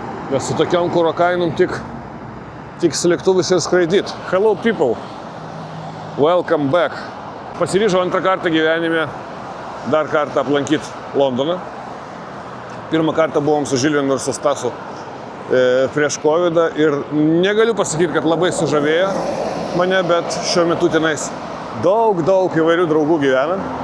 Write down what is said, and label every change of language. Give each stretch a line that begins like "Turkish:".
Lithuanian: Nes su tokiom kuro kainom tik slėktuvus ir skraidyt.
English: Hello people, welcome back.
Lithuanian: Pasiryžau antrą kartą gyvenime dar kartą aplankyti Londoną. Pirmą kartą buvom su Žilvinu ir su Stasu prieš Covidą ir negaliu pasakyti, kad labai sužavėjo mane, bet šiuo metu tenais daug įvairių draugų gyvena.